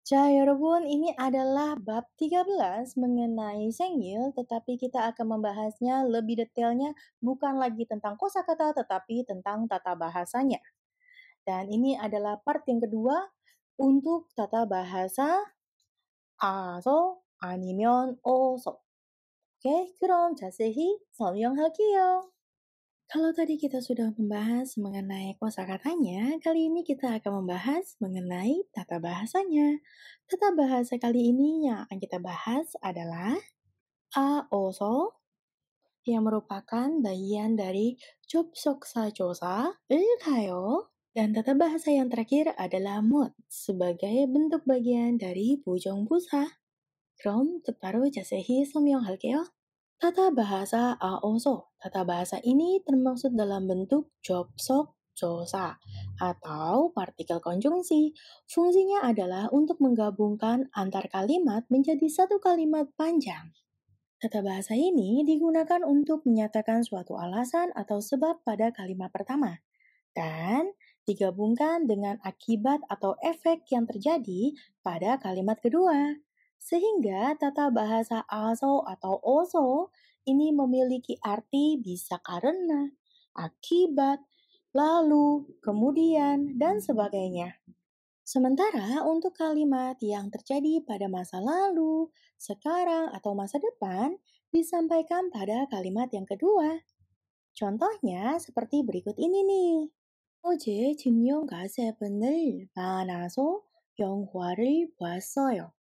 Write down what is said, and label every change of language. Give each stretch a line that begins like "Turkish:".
Indonesian: Cah
Korean: 여러분,
Indonesian: ini adalah bab 13 mengenai sengil, tetapi kita akan membahasnya lebih detailnya bukan lagi tentang kosakata tetapi tentang tata bahasanya. Dan ini adalah part yang kedua untuk tata bahasa
Korean: 아서 아니면 어서. 오케이, 그럼 자세히 설명할게요.
Indonesian: Kalau tadi kita sudah membahas mengenai kosakatanya, kali ini kita akan membahas mengenai tata bahasanya. Tata bahasa kali ini yang akan kita bahas adalah aoso yang merupakan bagian dari
Korean: 접속사 조사를 가요.
Indonesian: Dan tata bahasa yang terakhir adalah mod sebagai bentuk bagian dari 부정부사.
Korean: 그럼 바로 자세히 설명할게요.
Indonesian: Tata bahasa aoso. Tata bahasa ini termaksud dalam bentuk 접속 조사 atau partikel konjungsi. Fungsinya adalah untuk menggabungkan antar kalimat menjadi satu kalimat panjang. Tata bahasa ini digunakan untuk menyatakan suatu alasan atau sebab pada kalimat pertama dan digabungkan dengan akibat atau efek yang terjadi pada kalimat kedua. Sehingga tata bahasa aso atau oso ini memiliki arti bisa karena, akibat, lalu, kemudian, dan sebagainya. Sementara untuk kalimat yang terjadi pada masa lalu, sekarang, atau masa depan disampaikan pada kalimat yang kedua. Contohnya seperti berikut ini nih.
Korean: 어제 진용 가세븐을 만나서 영화를 봤어요.